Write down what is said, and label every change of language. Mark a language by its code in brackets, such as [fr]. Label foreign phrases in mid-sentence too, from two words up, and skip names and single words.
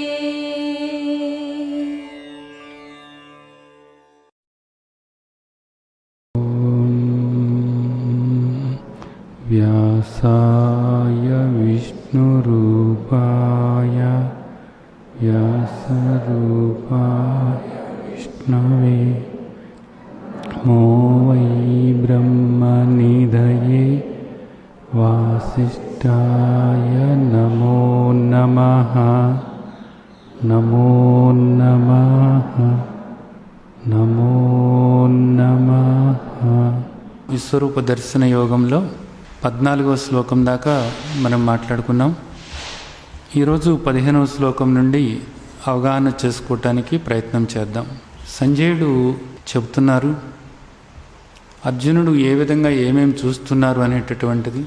[sa] व्यासाय विष्णुरूपाय व्यासरूपाय विष्णवे नमो वै ब्रह्मनिधये वासिष्ठाय नमो नमः नमो नमः नमो नमः। [te] విశ్వరూప దర్శన యోగంలో 14వ శ్లోకం దాకా మనం మాట్లాడుకున్నాం. ఈరోజు 15వ శ్లోకం నుండి అవగాహన చేసుకోవటానికి ప్రయత్నం చేద్దాం. సంజయుడు చెబుతున్నారు అర్జునుడు ఏ విధంగా ఏమేమి చూస్తున్నారు అనేటటువంటిది.